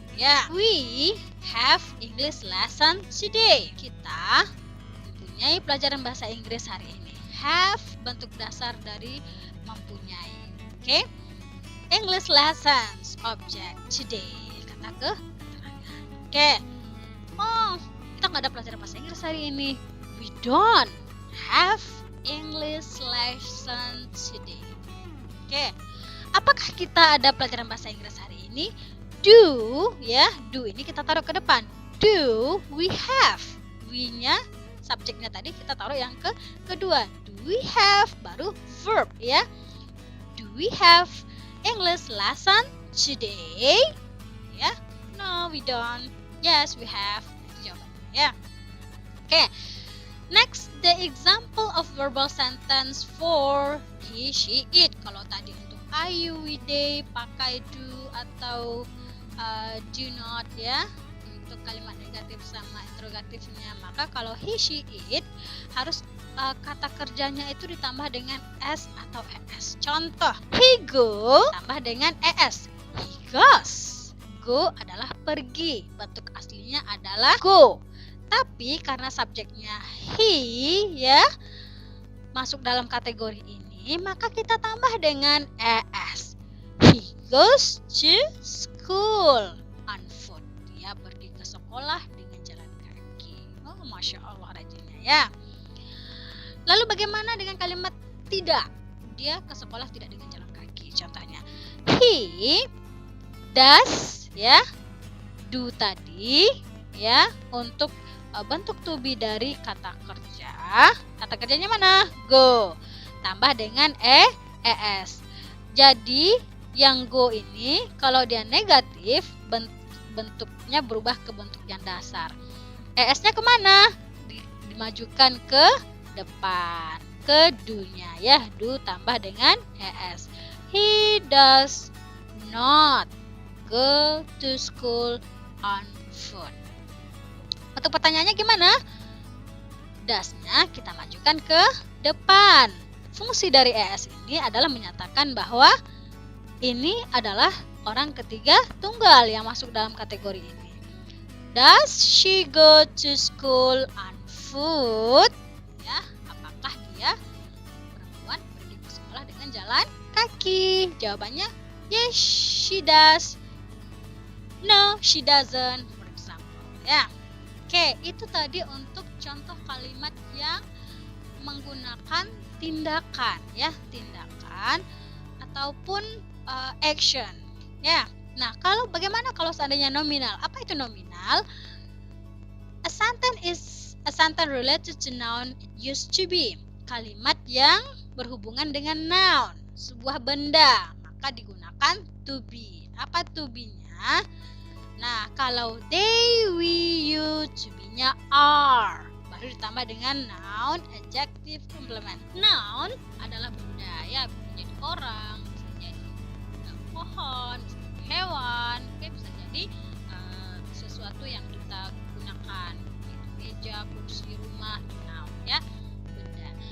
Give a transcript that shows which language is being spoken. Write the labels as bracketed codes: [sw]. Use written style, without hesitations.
[en] Ya, we have English lesson today. [id] Kita mempunyai pelajaran bahasa Inggris hari ini. Have bentuk dasar dari mempunyai. Oke. [en] English lessons object today. [id] Kata keterangan. Oke. Oh, kita nggak ada pelajaran bahasa Inggris hari ini. [en] We don't have English lesson today. [id] Oke. Apakah kita ada pelajaran bahasa Inggris hari ini? Do, ya, do ini kita taruh ke depan. [en] Do we have? [id] We-nya, subjeknya tadi kita taruh yang kedua. [en] Do we have, baru verb, ya. Do we have English lesson today? Ya, no we don't. Yes we have. [id] Itu jawabannya, ya. Oke. [en] Next, the example of verbal sentence for he, she, it. [id] Kalau tadi untuk I, you, we, they pakai do atau do not ya, untuk kalimat negatif sama interrogatifnya. Maka kalau he, she, it harus kata kerjanya itu ditambah dengan s atau es. Contoh, he go tambah dengan es. [en] He goes. [id] Go adalah pergi. Bentuk aslinya adalah go. Tapi karena subjeknya he ya masuk dalam kategori ini, maka kita tambah dengan es. [en] He goes to school on foot. [id] Dia pergi ke sekolah dengan jalan kaki. Oh, masya Allah rajinnya ya. Lalu bagaimana dengan kalimat tidak? Dia ke sekolah tidak dengan jalan kaki. Contohnya, he does ya, do tadi ya untuk bentuk to be dari kata kerja. Kata kerjanya mana? Go. Tambah dengan es. Jadi yang go ini kalau dia negatif bentuknya berubah ke bentuk yang dasar. Es-nya kemana? Dimajukan ke depan, ke do-nya ya. Do tambah dengan es. [en] He does not go to school on foot. [id] Untuk pertanyaannya gimana? Das-nya kita majukan ke depan. Fungsi dari es ini adalah menyatakan bahwa ini adalah orang ketiga tunggal yang masuk dalam kategori ini. [en] Does she go to school on foot? [id] Ya, apakah dia perempuan pergi ke sekolah dengan jalan kaki? [en] Jawabannya yes, she does. No, she doesn't. For example, [id] ya. Oke, itu tadi untuk contoh kalimat yang menggunakan tindakan ya, tindakan ataupun action ya. Nah, bagaimana kalau seandainya nominal? Apa itu nominal? [en] A sentence is a sentence related to noun used to be. [id] Kalimat yang berhubungan dengan noun, sebuah benda, maka digunakan to be. Apa to be-nya? Nah, kalau they, we, you, to be-nya are. Baru ditambah dengan noun, adjective, complement. Noun adalah benda, ya, bisa jadi orang, bisa jadi pohon, bisa jadi hewan, bisa jadi sesuatu yang kita gunakan, meja, kursi, rumah, noun, ya, benda.